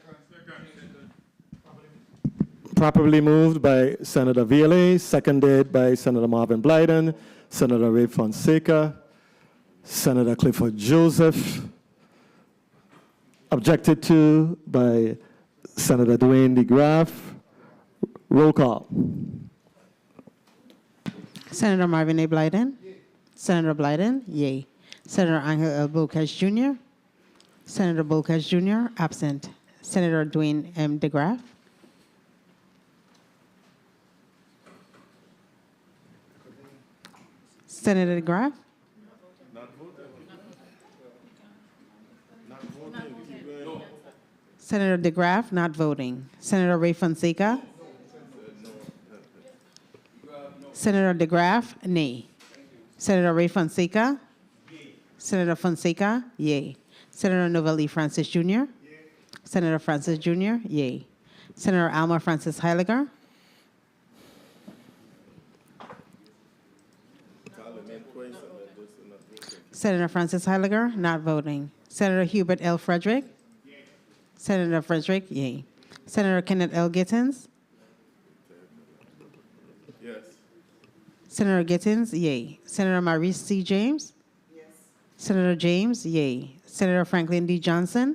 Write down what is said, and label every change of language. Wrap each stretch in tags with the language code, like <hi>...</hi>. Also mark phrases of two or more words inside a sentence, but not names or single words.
<en>Properly moved by Senator Ville, seconded by Senator Marvin Blyden, Senator Ray Fonseca, Senator Clifford Joseph, objected to by Senator Dwayne DeGraff. Roll call. Senator Marvin A. Blyden. Senator Blyden, yay. Senator Angel L. Bolkes Jr. Senator Bolkes Jr., absent. Senator Dwayne M. DeGraff. Senator DeGraff. Senator DeGraff, not voting. Senator Ray Fonseca. Senator DeGraff, nay. Senator Ray Fonseca. Senator Fonseca, yay. Senator Novelli Francis Jr. Senator Francis Jr., yay. Senator Alma Francis Heiliger. Senator Francis Heiliger, not voting. Senator Hubert L. Frederick. Senator Frederick, yay. Senator Kenneth L. Gittins. Yes. Senator Gittins, yay. Senator Maurice C. James. Yes. Senator James, yay. Senator Franklin D. Johnson.</en>